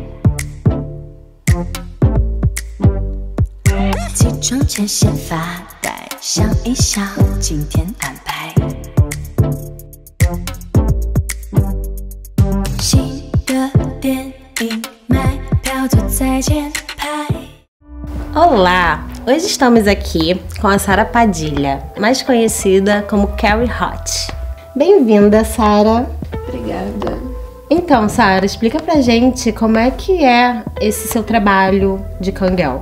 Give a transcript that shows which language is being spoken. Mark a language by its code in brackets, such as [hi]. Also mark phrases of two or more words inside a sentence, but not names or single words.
[zh] 起床前先发呆，想一想今天安排。新的电影买票就在前排。 [pt] Olá! Hoje estamos aqui com a Sara Padilha, mais conhecida como Carrie Hot. Bem-vinda, Sara! Obrigada. Então, Sara, explica pra gente como é que é esse seu trabalho de Kangel.